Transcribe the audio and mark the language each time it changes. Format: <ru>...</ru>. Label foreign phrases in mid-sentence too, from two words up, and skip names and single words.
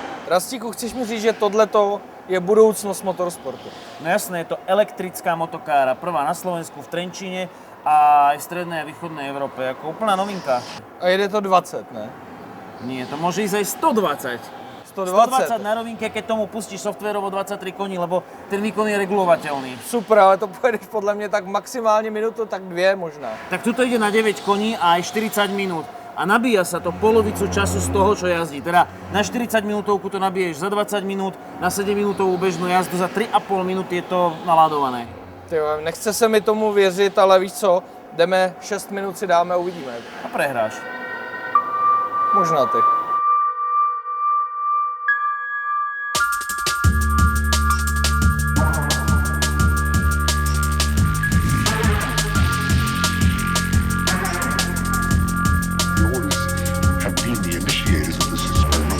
<cs>Rastíku, chceš mi říct, že tohleto je budoucnost motorsportu?</cs> <sk>No jasné, je to elektrická motokára, prvá na Slovensku, v Trenčíne a aj v strednej a východnej Európe, ako úplná novinka.</sk> <cs>A jede to 20, ne?</cs> <sk>Nie, to môže ísť aj 120. 120 na rovinke, keď tomu pustíš softvérovo 23 koní, lebo ten výkon je regulovateľný.</sk> <cs>Super, ale to pojedeš podle mě tak maximálně minutu, tak 2 možná.</cs> <sk>Tak tuto ide na 9 koní a aj 40 minút. A nabíja sa to polovicu času z toho, čo jazdí. Teda na 40 minútovku to nabiješ za 20 minút, na 7 minútovú bežnú jazdu za 3,5 minúty je to naladované.</sk> <cs>Tyjo, nechce se mi tomu věřit, ale víš co, jdeme 6 minut si dáme a uvidíme.</cs> <sk>A prehráš.</sk> <cs>Možná ty.</cs> <en>Have been the initiators of this experiment.</en>